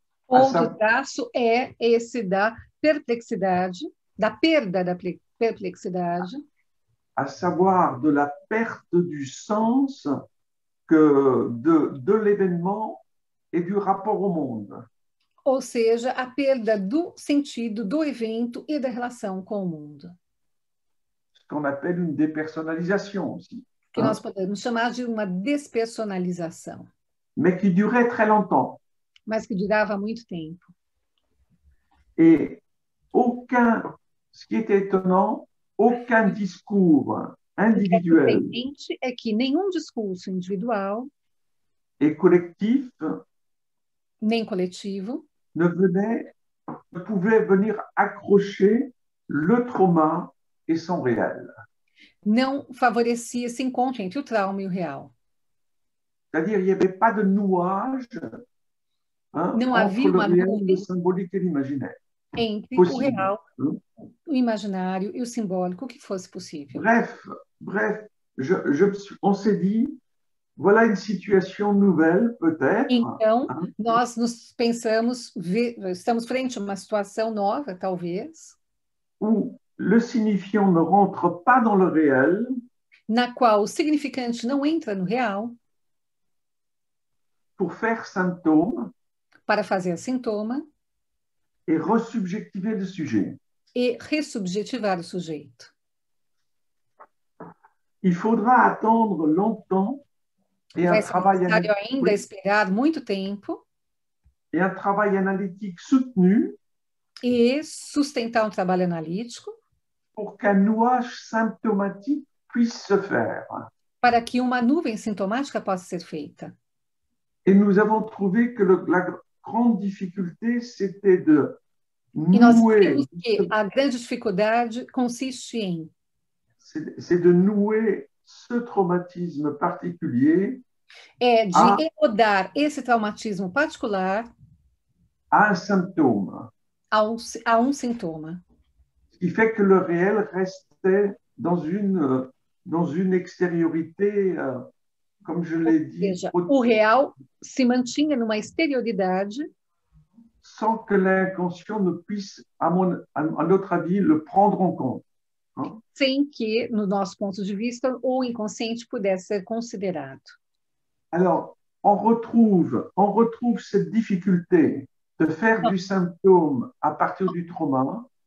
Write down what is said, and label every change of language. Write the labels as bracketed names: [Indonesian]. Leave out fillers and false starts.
[Portuguese] Outro traço é esse da perplexidade, da perda da perplexidade, [French] à savoir de la perte du sens de l'événement et du rapport au monde. [Portuguese] ou seja, a perda do sentido do evento e da relação com o mundo. [French] Ce qu'on appelle une dépersonnalisation aussi. [Portuguese] Que nós podemos chamar de uma despersonalização. [French] Mais qui durait très longtemps. [Portuguese] Mas que durava muito tempo. [French] Et ce qui était étonnant, aucun discours individuel [Portuguese] O que é surpreendente é que nenhum discurso individual [French] et collectif [Portuguese] nem coletivo [French] ne pouvait venir accrocher le trauma et son réel. [Portuguese] Não favorecia esse encontro entre o trauma e o real. [French] C'est-à-dire, il n'y avait pas de nouage [Portuguese] não [French] entre le [Portuguese] uma [French] réel, [Portuguese] nuvem [French] le symbolique et l'imaginaire. [Portuguese] Entre [French] Possible. [Portuguese] o real, o imaginário e o simbólico que fosse possível. [French] Bref, on s'est dit, voilà une situation nouvelle, peut-être. [Portuguese] Então, nós nos pensamos, estamos frente a uma situação nova, talvez, [French] où le signifiant ne rentre pas dans le réel, [Portuguese] na qual o significante não entra no real, [French] pour faire symptôme, [Portuguese] para fazer sintoma, [French] et resubjectiver le sujet. [Portuguese] E ressubjetivar o sujeito. [French] Il faudra attendre longtemps et [Portuguese] Vai ser necessário ainda esperar muito tempo [French] et un travail analytique soutenu [Portuguese] e sustentar um trabalho analítico [French] pour qu'un nouage symptomatique puisse se faire. [Portuguese] Para que uma nuvem sintomática possa ser feita. [French] Et nous avons trouvé que la grande difficulté, c'était de [Portuguese] E nós vimos que a grande dificuldade consiste em [French] c'est de nouer ce traumatisme particulier [Portuguese] de enrodar esse traumatismo particular [French] à un symptôme. [Portuguese] A um sintoma. [French] Ce qui fait que le réel restait dans une extériorité, comme je l'ai dit, [Portuguese] seja, o real se mantinha numa exterioridade [French] sans que l'inconscient ne puisse, à notre avis, le prendre en compte. [Portuguese] Sem que, no nosso ponto de vista, o inconsciente pudesse ser considerado. [French] Alors, on retrouve cette difficulté de faire du symptôme à partir du trauma.